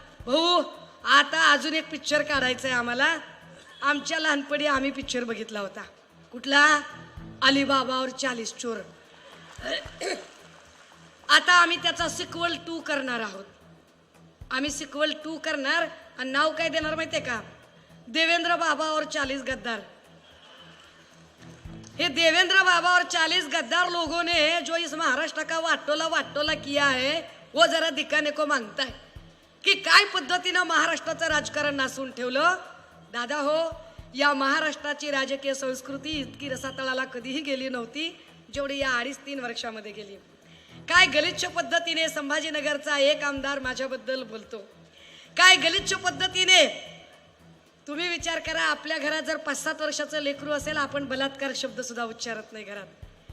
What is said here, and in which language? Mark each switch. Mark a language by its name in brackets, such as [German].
[Marathi] भाऊ आता अजून एक पिक्चर काढायचा आहे आम्हाला. आमच्या लहानपणी आम्ही पिक्चर बघितला होता, कुठला, अलीबाबा और 40 चोर. आता आम्ही त्याचा सिक्वल 2 करणार आहोत. आम्ही सिक्वल 2 करणार आणि नाव काय देणार माहितीये का, देवेंद्र बाबा और 40 गद्दार. [Hindi] हे देवेंद्र बाबा और 40 गद्दार लोगों ने जो इस महाराष्ट्र का वाटोला किया है, वो जरा दिखाने को मांगता है की [Marathi] काय पद्धतीनं महाराष्ट्राचं राजकारण नासून ठेवलं. दादा हो, या महाराष्ट्राची राजकीय संस्कृती इतकी रसातळाला कधीही गेली नव्हती जेवढी या 2.5-3 वर्षामध्ये गेली. काय गलिच्छ पद्धतीने संभाजीनगरचा एक आमदार माझ्याबद्दल बोलतो, काय गलिच्छ पद्धतीने. तुम्ही विचार करा, आपल्या घरात जर 5-7 वर्षाचं लेकरू असेल, आपण बलात्कार शब्द सुद्धा उच्चारत नाही घरात.